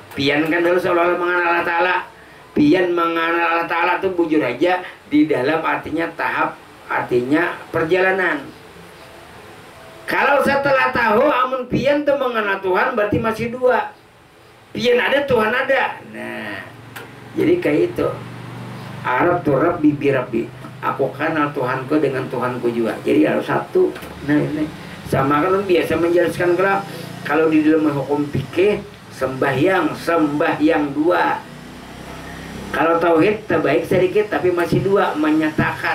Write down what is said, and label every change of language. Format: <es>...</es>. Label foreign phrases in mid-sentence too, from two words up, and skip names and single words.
<id>Pian kan harus seolah-olah mengenal Allah Ta'ala. Pian mengenal Allah Ta'ala itu bujur aja di dalam artinya tahap, artinya perjalanan. Kalau setelah tahu amun pian tuh mengenal Tuhan berarti masih dua. Pian ada, Tuhan ada. Nah, jadi kayak itu. Arab tuh</id> <ar>ربي بربي.</ar> <id>Aku kenal Tuhanku dengan Tuhanku juga. Jadi harus satu. Nah ini. Sama kan biasa menjelaskan kalau di dalam hukum fikih sembahyang dua. Kalau tauhid terbaik sedikit tapi masih dua, menyatakan.</id>